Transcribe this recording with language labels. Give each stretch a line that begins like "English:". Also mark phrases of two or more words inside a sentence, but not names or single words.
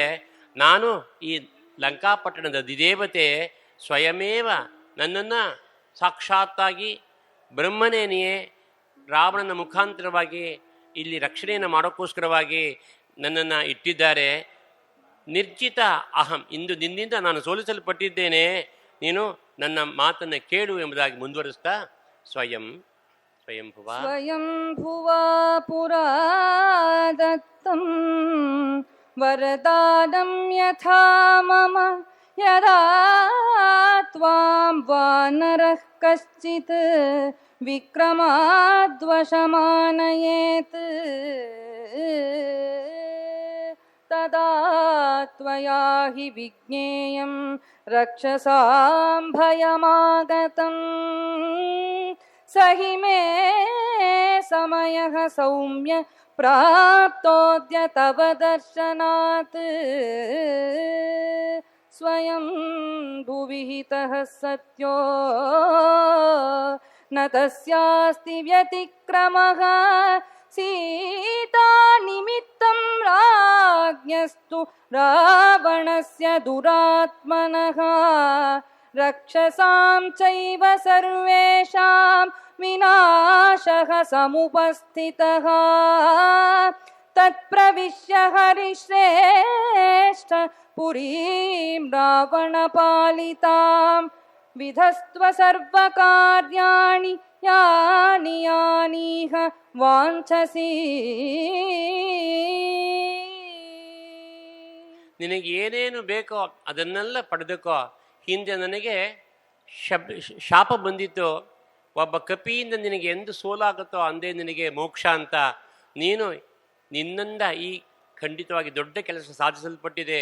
Kannada: ನಾನು ಈ ಲಂಕಾಪಟ್ಟಣದ ಅಧಿದೇವತೆ ಸ್ವಯಮೇವ ನನ್ನನ್ನು ಸಾಕ್ಷಾತ್ತಾಗಿ ಬ್ರಹ್ಮನೇನೆಯೇ ರಾವಣನ ಮುಖಾಂತರವಾಗಿ ಇಲ್ಲಿ ರಕ್ಷಣೆಯನ್ನು ಮಾಡೋಕ್ಕೋಸ್ಕರವಾಗಿ ನನ್ನನ್ನು ಇಟ್ಟಿದ್ದಾರೆ.
Sanskrit: ನಿರ್ಜಿತ ಅಹಂ,
Kannada: ಇಂದು ನಿನ್ನಿಂದ ನಾನು ಸೋಲಿಸಲ್ಪಟ್ಟಿದ್ದೇನೆ, ನೀನು ನನ್ನ ಮಾತನ್ನು ಕೇಳು ಎಂಬುದಾಗಿ ಮುಂದುವರಿಸ್ತಾ
Sanskrit: ಸ್ವಯಂಭುವಾ ಪುರಾ ದತ್ತಂ ವರದಾನಂ ಯಥಾ ಮಮ ಯದಾ ತ್ವಾಂ ವಾನರಃ ಕಶ್ಚಿತ್ ವಿಕ್ರಮಾದ್ವಶಮಾನಯೇತ್ ತದಾ ತ್ವಯಾ ಹಿ ವಿಜ್ಞೇಯಂ ರಕ್ಷಸಾಂ ಭಯಮಾಗತಂ ಸಹಿ ಮೇ ಸಮಯಃ ಸೌಮ್ಯ ಪ್ರಾಪ್ತೋದ್ಯ ತವ ದರ್ಶನಾತ್ ಸ್ವಯಂ ಭುವಿಹಿತಃ ಸತ್ಯೋ ನ ತಸ್ಯಾಸ್ತಿ ವ್ಯತಿಕ್ರಮಃ ಸೀತಾ ನಿಮಿತ್ತಂ ರಾಜ್ಞಸ್ತು ರಾವಣಸ್ಯ ದುರಾತ್ಮನಃ रक्षसां चैव सर्वेषां विनाशः समुपस्थितः तत्प्रविश्य हरिश्रेष्ठ पुरीं रावणपालितां विधस्त्व सर्वकार्याणि यानि यानीह वाञ्छसि.
Kannada: ನಿನಗೆ ಏನೇನು ಬೇಕೋ ಅದನ್ನೆಲ್ಲ ಪಡೆದುಕೋ. ಹಿಂದೆ ನನಗೆ ಶಾಪ ಬಂದಿತ್ತು, ಒಬ್ಬ ಕಪಿಯಿಂದ ನಿನಗೆ ಎಂದು ಸೋಲಾಗುತ್ತೋ ಅಂದೇ ನಿನಗೆ ಮೋಕ್ಷ ಅಂತ. ನೀನು ನಿನ್ನಿಂದ ಈ ಖಂಡಿತವಾಗಿ ದೊಡ್ಡ ಕೆಲಸ ಸಾಧಿಸಲ್ಪಟ್ಟಿದೆ.